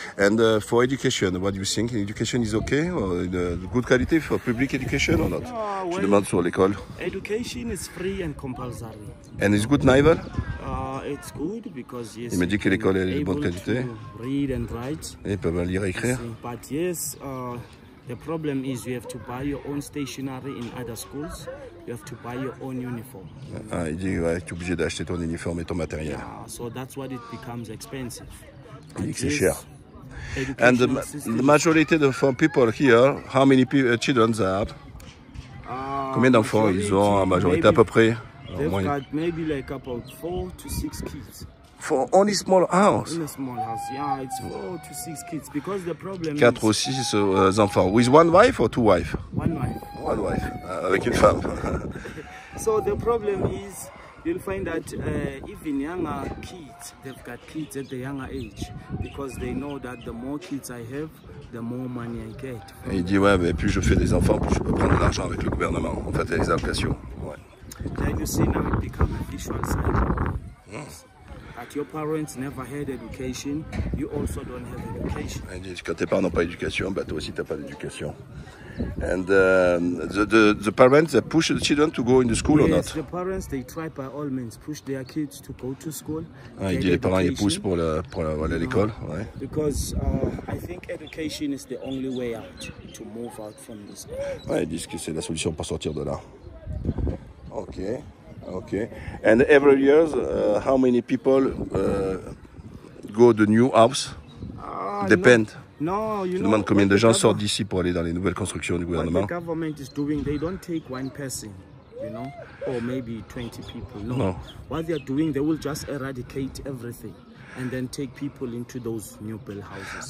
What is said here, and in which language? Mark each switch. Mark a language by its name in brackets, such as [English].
[English] And for education, what do you think? Education is okay? Or the good quality for public education or not? [French] Je demande sur l'école. [English] Education is free and compulsory. And it's good Naival? It's good because yes. [French] Il me dit que l'école est de bonne qualité. [English] Read and write. [French] Et ils peuvent lire et écrire. [English] But yes, the problem is you have to buy your own stationery in other schools. You have to buy your own uniform. [French] Ah, il dit ouais, tu es obligé d'acheter ton uniforme et ton matériel. [English] Yeah, so that's what it becomes expensive. [French] Il dit que c'est cher. [English] And the majority of people here, how many children they have? [French] Combien d'enfants ils ont en majorité à peu près? [English] They've got maybe like about 4 to 6 kids. For only small house? In a small house, yeah, it's 4 to 6 kids because the problem [French] 4 ou 6 enfants. [English] With one wife or two wives? One wife. One wife, [French] avec une femme. [English] So the problem is, you'll find that even younger kids, they've got kids at the younger age because they know that the more kids I have, the more money I get. [French] Et il dit ouais, mais plus je fais des enfants, plus je peux prendre de l'argent avec le gouvernement. En fait, les allocations. Ouais. [English] Then you see now it become a visual cycle. Yes. But your parents never had education, you also don't have education. [French] Il dit quand tes parents n'ont pas d'éducation, bah toi aussi t'as pas d'éducation. [English] And the parents they push the children to go in the school or not? Yes, the parents they try by all means push their kids to go to school. [French] Ah, il dit les parents ils poussent pour l'école. Ouais. [English] Because I think education is the only way out to move out from this. [French] Ouais, ils disent que c'est la solution pour sortir de là. [English] Okay. And every year, how many people go to the new house? Depend. No, you [French] Je demande combien de gens sortent d'ici pour aller dans les nouvelles constructions du gouvernement. [English] What the government is doing, they don't take one person, you know, or maybe 20 people. No. What they are doing, they will just eradicate everything. and then take people into those new built houses.